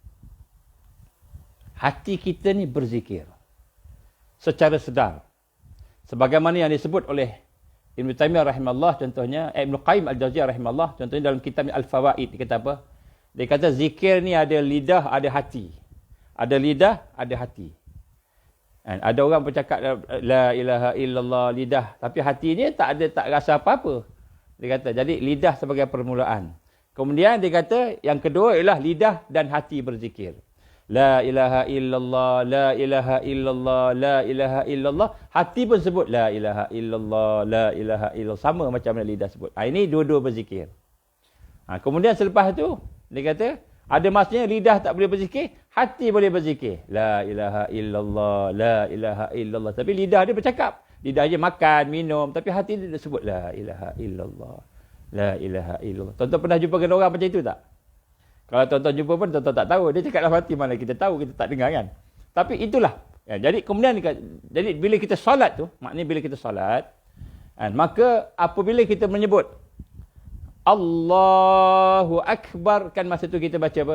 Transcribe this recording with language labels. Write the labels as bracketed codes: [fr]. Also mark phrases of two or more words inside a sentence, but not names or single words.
[ms] Hati kita ni berzikir secara sedar. Sebagaimana yang disebut oleh Ibn Taymiyah rahimahullah, contohnya Ibn Qayyim Al-Jauziyah rahimahullah, contohnya dalam kitab Al-Fawaid, dia kata apa? Dia kata zikir ni ada lidah, ada hati. Ada lidah, ada hati. Ada orang bercakap [ar] لا إله إلا الله, [ms] lidah, tapi hati dia tak rasa apa-apa. Dia kata, jadi lidah sebagai permulaan. Kemudian dia kata, yang kedua ialah lidah dan hati berzikir. [ar] لا إله إلا الله، لا إله إلا الله، لا إله إلا الله. [ms] Hati pun sebut [ar] لا إله إلا الله, لا إله إلا الله. [ms] Sama macam mana lidah sebut. Ini dua-dua berzikir. Kemudian selepas tu, dia kata, ada masanya lidah tak boleh berzikir, hati boleh berzikir. [ar] لا إله إلا الله، لا إله إلا الله. [ms] Tapi lidah dia bercakap. Lidah dia makan, minum. Tapi hati dia sebut [ar] لا إله إلا الله, لا إله إلا الله. [ms] Tuan-tuan pernah jumpa dengan orang macam itu tak? Kalau tuan-tuan jumpa pun tuan-tuan tak tahu. Dia cakap dalam hati, mana kita tahu, kita tak dengar kan. Tapi itulah. Jadi kemudian, jadi bila kita solat tu, maknanya bila kita solat, maka apabila kita menyebut [ar] الله أكبر, [ms] kan masa tu kita baca apa?